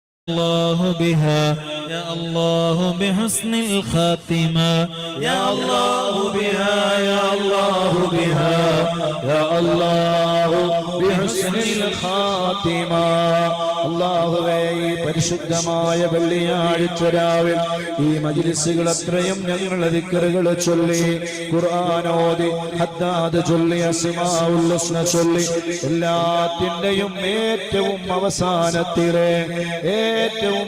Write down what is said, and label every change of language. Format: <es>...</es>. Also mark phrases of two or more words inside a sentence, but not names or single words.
<ar>الله بها يا الله بحسن الخاتمة يا الله بها يا الله بها يا الله بحسن الخاتمة</ar> <ml>അല്ലാഹുവേ ഈ പരിശുദ്ധമായ വെള്ളിയാഴ്ച രാവിൽ ഈ മജ്ലിസുകൾ അത്രയും ഞങ്ങൾ ദിക്റുകൾ ചൊല്ലി ഖുർആൻ ഓതി ഹദ്ദാദ് ചൊല്ലി</ml> <ar>الأسماء الحسنى</ar> <ml>ചൊല്ലി എല്ലാത്തിന്റെയും ഏറ്റവും അവസാനത്തിലെ ഏറ്റവും</ml>